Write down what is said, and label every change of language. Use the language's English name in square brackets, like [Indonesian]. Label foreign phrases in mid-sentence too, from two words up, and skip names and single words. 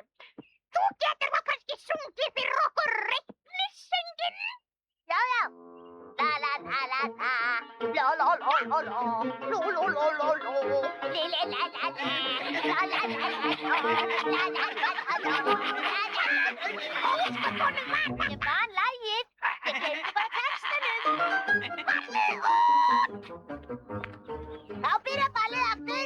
[Icelandic] Þú getur þá kannski sungið fyrir okkur reiknissönginn? Já. La la la la La la la la la. Lo lo lo lo lo. Li li la la la. La la la la la. La la la la la. Ég man lagið. Ég gleymdi bara textanum. Þá byrjar ballið aftur.